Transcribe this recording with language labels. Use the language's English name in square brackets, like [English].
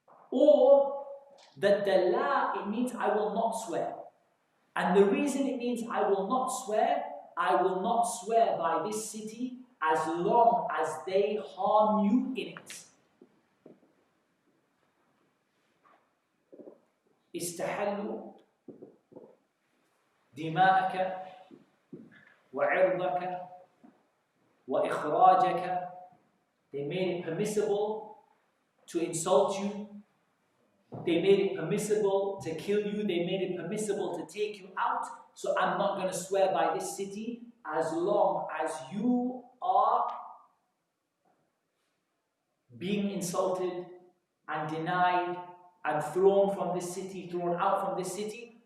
[English] Or that the la, it means I will not swear. And the reason it means I will not swear by this city as long as they harm you in it. [Arabic] استحلوا دماءك وعرضك وإخراجك. [English] They made it permissible to insult you. They made it permissible to kill you. They made it permissible to take you out. So I'm not going to swear by this city as long as you are being insulted and denied and thrown from this city, thrown out from this city.